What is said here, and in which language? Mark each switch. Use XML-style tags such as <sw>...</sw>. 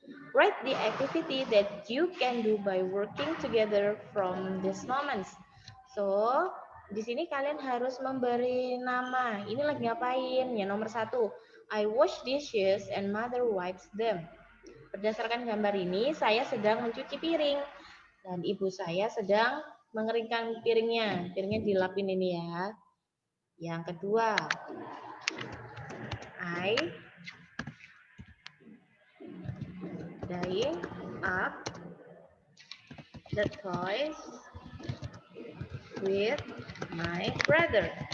<en>Write the activity that you can do by working together from these moments.</en> <id>So, di sini kalian harus memberi nama. Ini lagi ngapain? Ya, nomor 1.</id> <en>I wash dishes and mother wipes them.</en> <id>Berdasarkan gambar ini, saya sedang mencuci piring dan ibu saya sedang mengeringkan piringnya. Piringnya dilapin ini ya. Yang kedua,</id> <en>I dyeing up the toys with my brother.</en>